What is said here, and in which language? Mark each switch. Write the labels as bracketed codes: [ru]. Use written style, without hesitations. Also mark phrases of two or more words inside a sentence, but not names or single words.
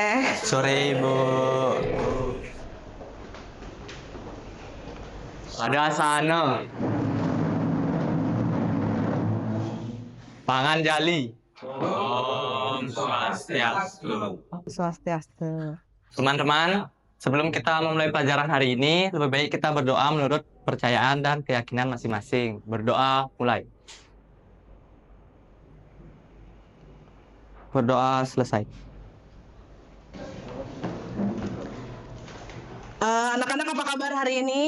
[id] Sore Ibu. Ada sana. Pangan jali. [ban] Om Swastiastu. Swastiastu. [id] Teman-teman, sebelum kita memulai pelajaran hari ini, lebih baik kita berdoa menurut percayaan dan keyakinan masing-masing. Berdoa mulai. Berdoa selesai. Anak-anak apa kabar hari ini?